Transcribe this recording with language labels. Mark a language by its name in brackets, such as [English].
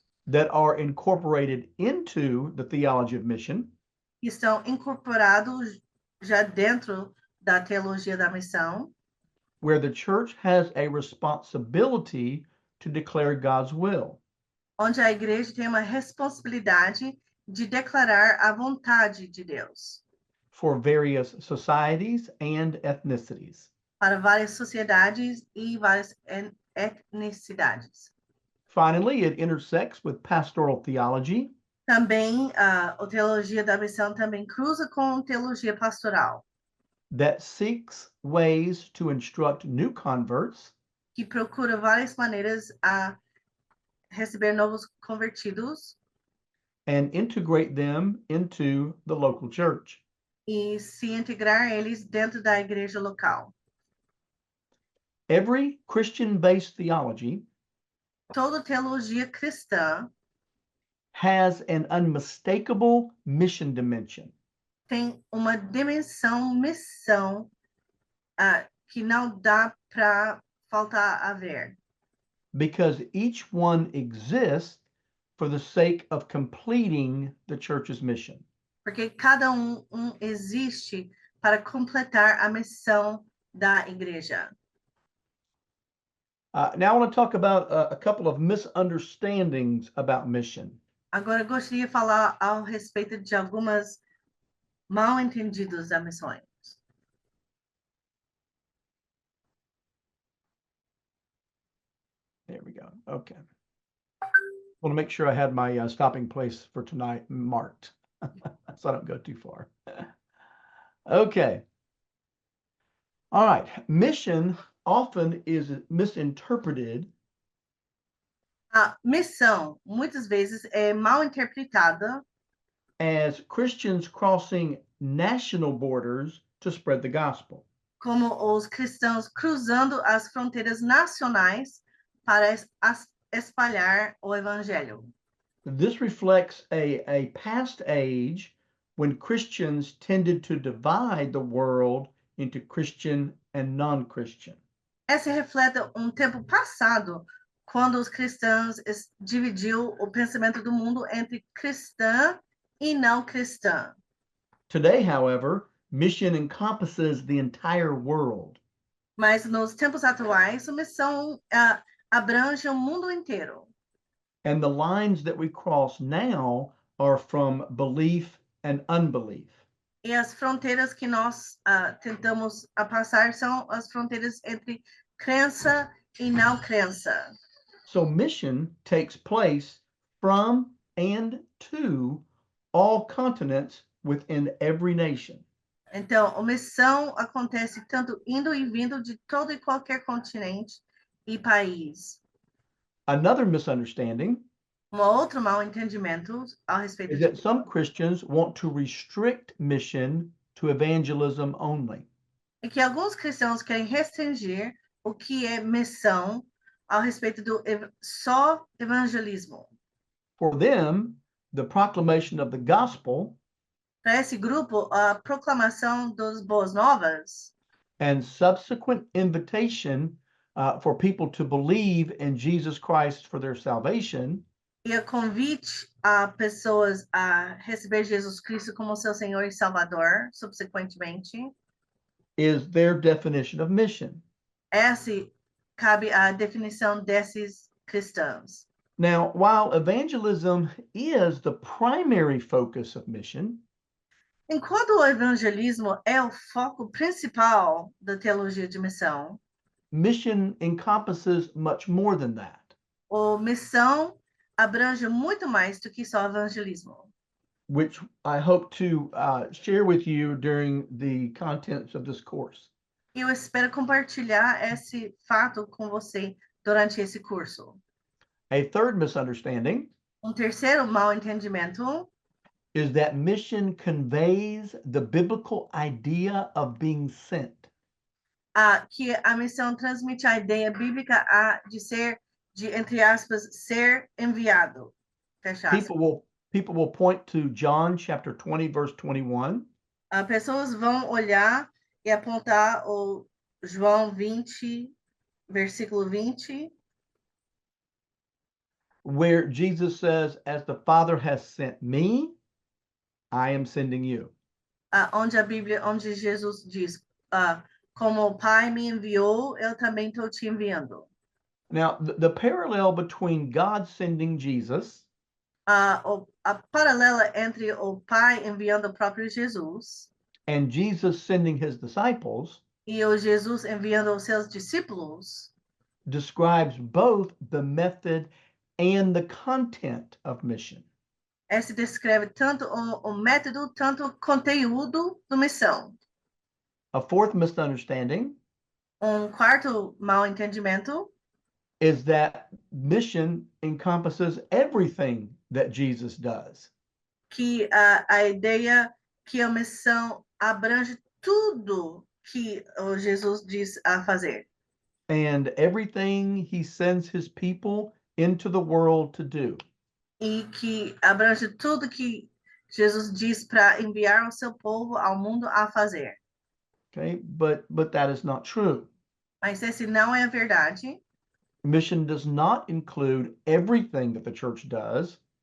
[English] that are incorporated into the theology of mission. [Portuguese] que estão incorporados já dentro da teologia da missão, [English] where the church has a responsibility to declare God's will. [Portuguese] onde a igreja tem uma responsabilidade de declarar a vontade de Deus [English] For various societies and ethnicities. [Portuguese] para várias sociedades e várias etnicidades. [English] Finally, it intersects with pastoral theology, [Portuguese] Também a teologia da missão também cruza com teologia pastoral, [English] that seeks ways to instruct new converts [Portuguese] que procura várias maneiras a receber novos convertidos [English] and integrate them into the local church. [Portuguese] e se integrar eles dentro da igreja local. [English] Every Christian-based theology [Portuguese] Toda teologia cristã [English] has an unmistakable mission dimension. [Portuguese] tem uma dimensão missão que não dá para faltar a ver, [English] Because each one exists for the sake of completing the church's mission. [Portuguese] porque cada existe para completar a missão da igreja. [English] Now I want to talk about a couple of misunderstandings about mission. [Portuguese] Agora eu gostaria de falar ao respeito de algumas mal entendidos da missões. [English] There we go. Okay. Want to make sure I had my stopping place for tonight marked, so I don't go too far. Okay. All right. Mission often is misinterpreted [Portuguese] A missão, muitas vezes, é mal interpretada [English] as Christians crossing national borders to spread the gospel. [Portuguese] como os cristãos cruzando as fronteiras nacionais para espalhar o evangelho. [English] This reflects a past age when Christians tended to divide the world into Christian and non-Christian. [Portuguese] Essa reflete tempo passado, quando os cristãos dividiu o pensamento do mundo entre cristã e não cristã. [English] Today, however, mission encompasses the entire world. [Portuguese] Mas nos tempos atuais, a missão abrange o mundo inteiro. [English] And the lines that we cross now are from belief and unbelief. [Portuguese] E as fronteiras que nós tentamos passar são as fronteiras entre crença e não crença. [English] So mission takes place from and to all continents within every nation. [Portuguese] Então, a missão acontece tanto indo e vindo de todo e qualquer continente e país. [English] Another misunderstanding [Portuguese] Outro mal entendimento a respeito [English] is that some Christians want to restrict mission to evangelism only. [Portuguese] É que alguns cristãos querem restringir o que é missão ao respeito do só evangelismo. [English] For them, the proclamation of the gospel [Portuguese] Para esse grupo, a proclamação das boas novas [English] and subsequent invitation for people to believe in Jesus Christ for their salvation [Portuguese] e o convite a pessoas a receber Jesus Cristo como seu Senhor e Salvador, subsequentemente, [English] is their definition of mission. [Portuguese] Essa cabe a definição desses cristãos. [English] Now, while evangelism is the primary focus of mission, [Portuguese] Enquanto o evangelismo é o foco principal da teologia de missão, [English] mission encompasses much more than that. [Portuguese] a missão abrange muito mais do que só evangelismo, [English] which I hope to share with you during the contents of this course. [Portuguese] Eu espero compartilhar esse fato com você durante esse curso. [English] A third misunderstanding [Portuguese] Terceiro mal entendimento [English] is that mission conveys the biblical idea of being sent. [Portuguese] Que a missão transmite a ideia bíblica de entre aspas, ser enviado. Fecha aspas. [English] People will point to John chapter 20, verse 21. [Portuguese] Pessoas vão olhar e apontar o João 20, versículo 20, [English] where Jesus says, as the Father has sent me, I am sending you. [Portuguese] onde Jesus diz, como o Pai me enviou, eu também estou te enviando. [English] Now, the parallel between God sending Jesus [Portuguese] A paralela entre o Pai enviando o próprio Jesus [English] and Jesus sending his disciples [Portuguese] e o Jesus enviando os seus discípulos [English] describes both the method and the content of mission. [Portuguese] se descreve tanto o método, tanto o conteúdo da missão. [English] A fourth misunderstanding [Portuguese] Quarto mal entendimento [English] is that mission encompasses everything that Jesus does. [Portuguese] que a ideia que a missão abrange tudo que o Jesus diz a fazer. [English] And everything he sends his people into the world to do. [Portuguese] E que abrange tudo que Jesus diz para enviar o seu povo ao mundo a fazer. [English] Okay, but that is not true. [Portuguese] Mas esse não é a verdade. [English] Mission does not include everything that the church does,